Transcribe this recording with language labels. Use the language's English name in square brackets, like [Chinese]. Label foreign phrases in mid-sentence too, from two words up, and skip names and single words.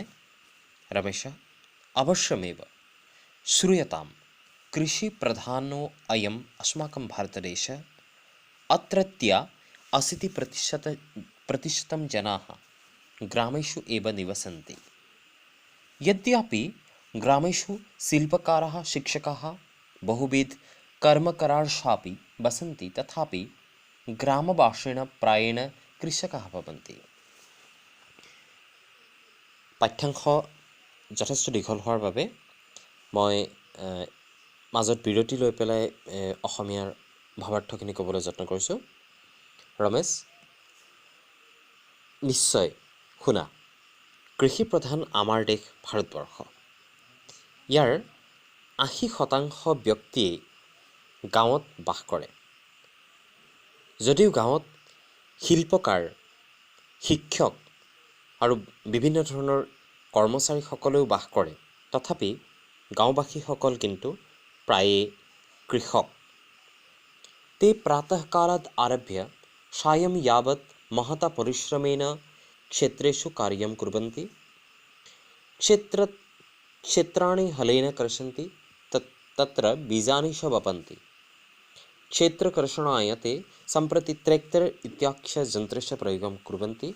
[Sanskrit] रमेश अवश्यमेव श्रूयतां, कृषिप्रधानो अयम् अस्माकं भारतदेशः, अत्रत्य 80% जनाः ग्रामेषु एव निवसन्ति। यद्यपि ग्रामेषु शिल्पकाराः, शिक्षकाः, बहुविध कर्मकराशापि वसन्ति, तथापि ग्रामवासिनः प्रायेण कृषकाः भवन्ति। [Assamese] পাঠ্যাংশ যথেষ্ট দীঘল হোৱাৰ বাবে মই মাজত বিৰতি লৈ পেলাই অসমীয়াৰ ভাৱাৰ্থখিনি ক'বলৈ যত্ন কৰিছোঁ। ৰমেশ নিশ্চয় শুনা, কৃষিপ্ৰধান আমাৰ দেশ ভাৰতবৰ্ষ, ইয়াৰ 80% ব্যক্তিয়ে গাঁৱত বাস কৰে। যদিও গাঁৱত শিল্পকাৰ, শিক্ষক আৰু বিভিন্ন ধৰণৰ কৰ্মচাৰীসকলেও বাস কৰে। তথাপি গাঁওবাসীসকল কিন্তু প্ৰায়ে কৃষক। [Sanskrit] ते प्रातःकालात् आरभ्य सायं यावत् महता परिश्रमेण क्षेत्रेषु कार्यं कुर्वन्ति। क्षेत्राणि हलेन कर्षन्ति, तत्र बीजानि च वपन्ति। क्षेत्रकर्षणाय ते सम्प्रति ट्रेक्टर् इत्याख्ययन्त्रस्य प्रयोगं कुर्वन्ति।